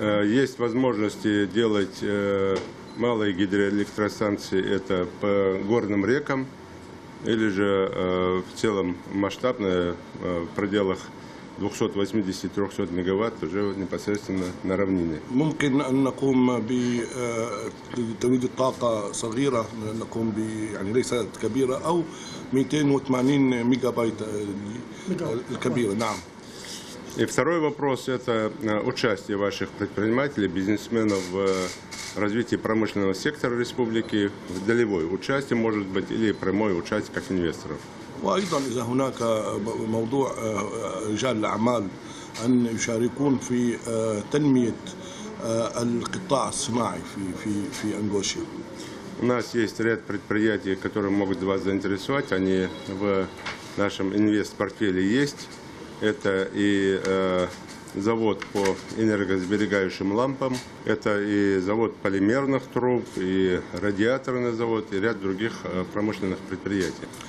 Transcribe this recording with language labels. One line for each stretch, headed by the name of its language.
Russian: Есть возможности делать малые гидроэлектростанции это по горным рекам, или же в целом масштабно в пределах 280-300 мегаватт уже непосредственно на равнине.
Arabic: ممكن أن نقوم بتوليد الطاقة صغيرة نقوم يعني ليست كبيرة أو 280 ميجا بايت الكبيرة نعم.
Russian: И второй вопрос – это участие ваших предпринимателей, бизнесменов в развитии промышленного сектора республики, в долевое участие, может быть, или прямое участие как инвесторов.
Arabic: وأيضا إذا هناك موضوع رجال الأعمال أن يشاركون في تنمية القطاع الصناعي في أنغوشيا.
Russian: У нас есть ряд предприятий, которые могут вас заинтересовать. Они в нашем инвест-портфеле есть. Это и завод по энергосберегающим лампам, это и завод полимерных труб, и радиаторный завод, и ряд других промышленных предприятий.